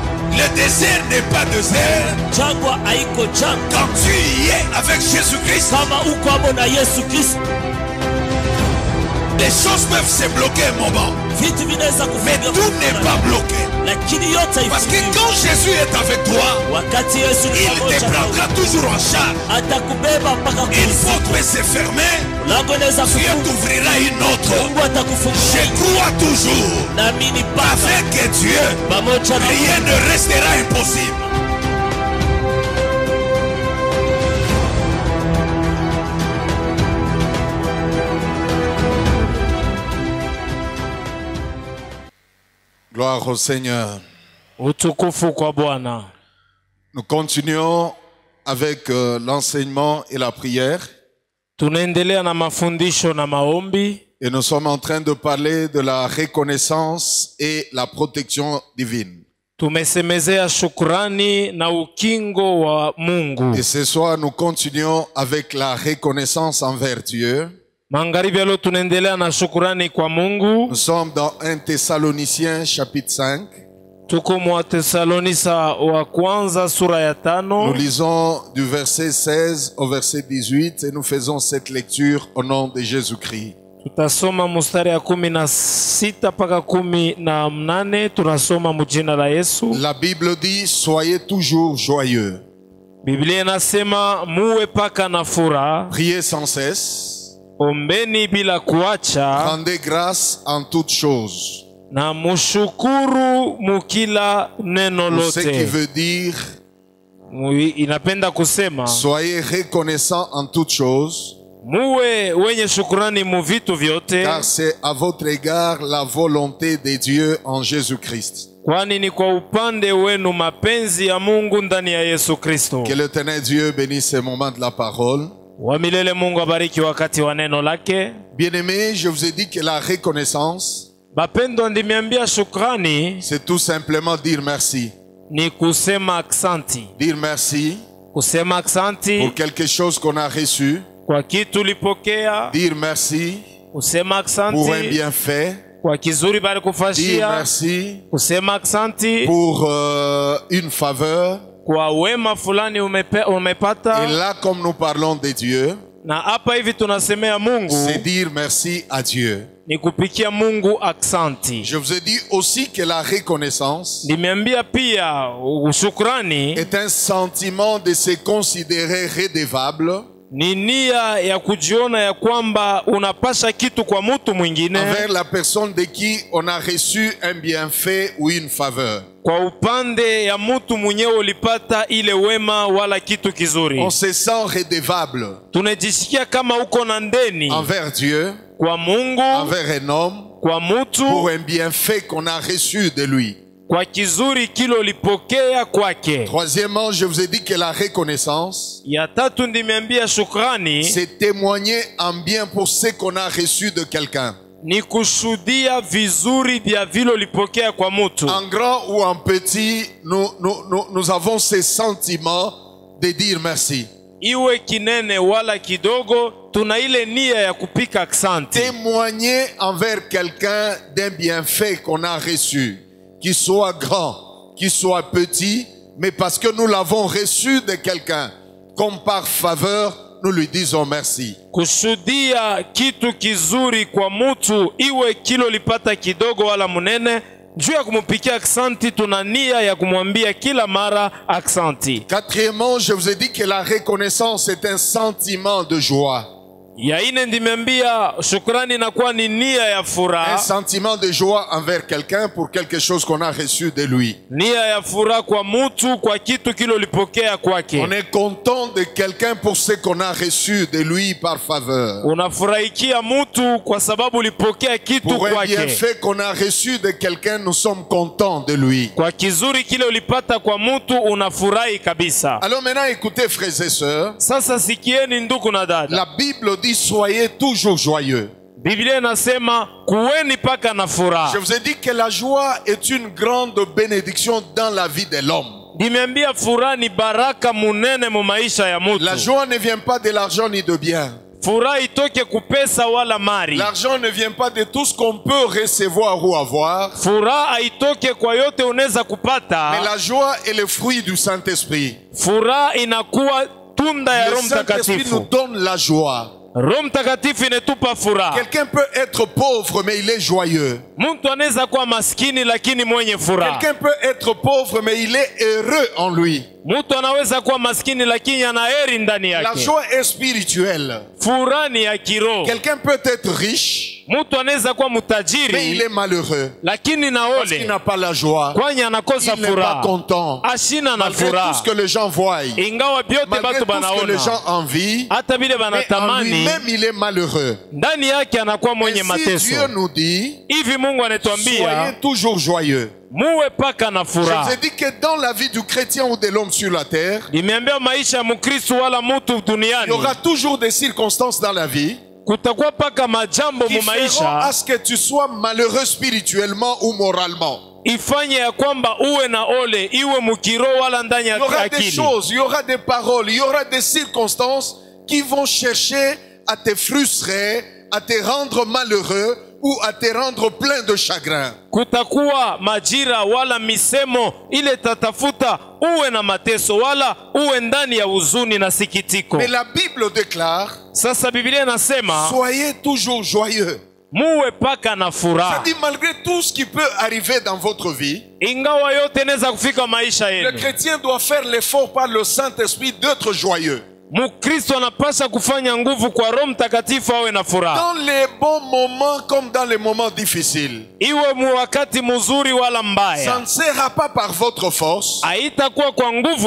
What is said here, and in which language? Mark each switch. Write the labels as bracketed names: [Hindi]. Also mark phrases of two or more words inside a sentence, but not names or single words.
[French] Le désert n'est pas désert. [Swahili] Jangwa haiko jangwa. [French] Quand tu y es avec Jésus-Christ, [Swahili] Kama uko hapo na Yesu Kristo, [French] les choses peuvent se bloquer un moment. [Swahili] vitu vinaweza [French] Mais [Swahili] kufunga, [French] tout n'est pas bloqué. [Swahili] lakini yote [French] Parce que [Swahili] haifungiwi. [French] quand Jésus est avec toi, [Swahili] Wakati Yesu ni [French] il te [Swahili] pamoja nawe, [French] prendra toujours en charge. [Swahili] atakubeba mpaka [French] Une [Swahili] kuzimu. [French] porte peut se fermer, [Swahili] Lango inaweza [French] Dieu [Swahili] kufunga, [French] t'ouvrira une autre. [Swahili] Mungu atakufungulia. [French] Je crois toujours, [Swahili] Naamini Baba, [French] avec Dieu, [Swahili] pamoja na [French] rien ne restera impossible. Gloire au Seigneur. [Swahili] Utukufu kwa Bwana. [French] Nous continuons avec l'enseignement et la prière. [Swahili] Tunaendelea na mafundisho na maombi. [French] Et nous sommes en train de parler de la reconnaissance et la protection divine. [Swahili] Tumesemezea shukrani na ukingo wa Mungu. [French] Et ce soir, nous continuons avec la reconnaissance envers Dieu. [Swahili] Magharibi leo tunaendelea na shukrani kwa Mungu. [French] Nous sommes dans 1 Thessaloniciens chapitre 5. [Swahili] Tuko mwa Tesalonisa wa kwanza sura ya 5. [French] Nous lisons du verset 16 au verset 18 et nous faisons cette lecture au nom de Jésus-Christ. [Swahili] Tutasoma mstari ya 16 mpaka 18. Tunasoma mjina la Yesu. [French] La Bible dit, soyez toujours joyeux. [Swahili] Biblia inasema muwe paka na furaha. [French] Priez sans cesse. [Swahili] Ombeni bila kuacha. [French] Rendez grâce en toutes choses. [Swahili] Na mushukuru mukila neno [French] Pour ce qui [Swahili] lote. [French] veut dire, [Swahili] Inapenda kusema [French] soyez reconnaissants en toutes choses, [Swahili] muwe wenye shukrani mu vitu vyote, [French] car c'est à votre égard la volonté de Dieu en Jésus-Christ. [Swahili] kwani ni kwa upande wenu mapenzi ya Mungu ndani ya Yesu Kristo. [French] Que l'Éternel Dieu bénisse ce moment de la parole. [Swahili] Wa milele Mungu abariki wakati wa neno lake. [French] Bien-aimés, je vous ai dit que la reconnaissance, [Swahili] Bapendo, ndimiambia shukrani [French] c'est tout simplement dire merci. [Swahili] ni kusema aksanti. [French] Dire merci [Swahili] Kusema aksanti [French] pour quelque chose qu'on a reçu. [Swahili] kwa kitu ulipokea. [French] Dire merci [Swahili] Kusema [French] pour un [Swahili] aksanti [French] bienfait. [Swahili] kwa kizuri bali [French] Dire [Swahili] kufashia. [French] merci [Swahili] Kusema aksanti [French] pour une faveur. [Swahili] kwa wema fulani umepata. [French] Et là, comme nous parlons de Dieu, [Swahili] Na hapa hivi tunasemea Mungu [French] c'est dire merci à Dieu. [Swahili] ni kupikia Mungu aksanti. [French] Je vous ai dit aussi que la reconnaissance [Swahili] Nimeambia pia shukrani [French] est un sentiment de se considérer redevable [Swahili] ni nia ya kujiona ya kwamba unapasha kitu kwa mtu mwingine, [French] envers la personne de qui on a reçu un bienfait ou une faveur. [Swahili] kwa upande ya mtu mwenyewe ulipata ile wema wala kitu kizuri. [French] On se sent redevable [Swahili] Tunajisikia kama uko na ndeni [French] envers Dieu, [Swahili] kwa Mungu, [French] envers un homme, [Swahili] kwa mtu, [French] pour un bienfait qu'on a reçu de lui. [Swahili] kwa kizuri kile ulipokea kwake. [French] Troisièmement, je vous ai dit que la reconnaissance, [Swahili] Ya tatu nimeambia shukrani [French] c'est témoigner en bien pour ce qu'on a reçu de quelqu'un. [Swahili] ni kushuhudia vizuri vya vile ulipokea kwa mtu. [French] En grand ou en petit, nous avons ce sentiment de dire merci. [Swahili] Iwe kinene wala kidogo, tuna ile nia ya kupika aksanti. [French] Témoigner envers quelqu'un d'un bienfait qu'on a reçu, qu'il soit grand, qu'il soit petit, mais parce que nous l'avons reçu de quelqu'un, comme par faveur, nous lui disons merci. [Swahili] Kushuhudia kitu kizuri kwa mtu, iwe kilo lipata kidogo wala munene, juu ya kumupikia aksanti, tuna nia ya kumwambia kila mara aksanti. [French] Quatrièmement, je vous ai dit que la reconnaissance est un sentiment de joie. [Swahili] Ya ine ndimeambia shukrani inakuwa ni nia ya [French] Un [Swahili] furaha. [French] sentiment de joie envers quelqu'un pour quelque chose qu'on a reçu de lui. [Swahili] Nia ya furaha kwa mtu kwa kitu kile ulipokea kwake. [French] On est content de quelqu'un pour ce qu'on a reçu de lui par faveur. [Swahili] Unafurahikia mtu kwa sababu ulipokea kitu [French] Pour un [Swahili] kwake. [French] bienfait qu'on a reçu de quelqu'un, nous sommes contents de lui. [Swahili] Kwa kizuri kile ulipata kwa mtu unafurahi kabisa. [French] Alors maintenant, écoutez, frères et sœurs, [Swahili] Sasa sikieni ndugu na dada. [French] la Bible dit soyez toujours joyeux. [Swahili] Biblia inasema kuweni paka na [French] Je [Swahili] furaha. [French] vous ai dit que la joie est une grande bénédiction dans la vie de l'homme. [Swahili] Nimeambia furaha ni baraka munene mu maisha ya [French] La [Swahili] mtu. [French] joie ne vient pas de l'argent ni de bien. [Swahili] Furaha itoke kupesa wala mali. [French] L'argent ne vient pas de tout ce qu'on peut recevoir ou avoir. [Swahili] Furaha haitoke kwa yote unaweza kupata. [French] Mais la joie est le fruit du Saint-Esprit. [Swahili] Furaha inakuwa tunda ya [French] Le [Swahili] Roho [French] Saint-Esprit nous [Swahili] Mtakatifu. [French] donne la joie. [Swahili] Roho Mtakatifu inetupa furaha. [French] Quelqu'un peut être pauvre mais il est joyeux. [Swahili] Mtu anaweza kuwa maskini lakini mwenye furaha. [French] Quelqu'un peut être pauvre mais il est heureux en lui. [Swahili] Mtu anaweza kuwa maskini lakini ana heri ndani [French] La [Swahili] yake. [French] joie est spirituelle. [Swahili] Furaha ni ya kiroho. [French] Quelqu'un peut être riche [Swahili] Mtu anaweza kuwa [French] mais il [Swahili] mtajiri [French] est malheureux [Swahili] lakini na [French] parce qu'il [Swahili] ole [French] n'a pas la joie. [Swahili] kwani anakosa [French] Il n'est pas [Swahili] furaha. [French] content. [Swahili] Ashina na [French] Malgré tout [Swahili] furaha. [French] ce que les gens voient, [Swahili] Ingawa vyote [French] malgré [Swahili] batu [French] tout ce que les [Swahili] banaona, [French] gens envient, [Swahili] hata vile [French] mais en [Swahili] banatamani, [French] lui-même il est malheureux. [Swahili] ndani yake anakuwa mwenye [French] Et si [Swahili] mateso. [French] Dieu nous dit, [Swahili] Hivi Mungu anatuambia [French] soyez toujours joyeux. [Swahili] muwe paka na [French] Je vous [Swahili] furaha. [French] ai dit que dans la vie du chrétien ou de l'homme sur la terre, [Swahili] Nimeambia maisha ya Mkristo wala mtu [French] il y [Swahili] duniani [French] aura toujours des circonstances dans la vie [Swahili] kutakuwa paka majambo [French] qui [Swahili] mu [French] feront [Swahili] maisha [French] à ce que tu sois malheureux spirituellement ou moralement. [Swahili] ifanye ya kwamba uwe na ole iwe mukiro wala ndani [French] Il y [Swahili] ya [French] aura des [Swahili] akili. [French] choses, il y aura des paroles, il y aura des circonstances qui vont chercher à te frustrer, à te rendre malheureux ou à te rendre plein de chagrin. [Swahili] Kutakuwa majira wala misemo ile tatafuta uwe na mateso wala uwe ndani ya huzuni na sikitiko. [French] Mais la Bible déclare, [Swahili] Sasa Biblia inasema [French] soyez toujours joyeux. [Swahili] muwe paka na [French] Ça [Swahili] furaha. [French] dit, malgré tout ce qui peut arriver dans votre vie, [Swahili] Ingawa yote inaweza kufika maisha [French] le [Swahili] yenu, [French] chrétien doit faire l'effort par le Saint-Esprit d'être joyeux. [Swahili] Mkristo anapasha kufanya nguvu kwa Roho Mtakatifu awe na furaha. [French] Dans les bons moments comme dans les moments difficiles. [Swahili] Iwe mu wakati mzuri wala [French] Ça [Swahili] mbaya, [French] ne sera pas par votre force, [Swahili] haitakuwa kwa nguvu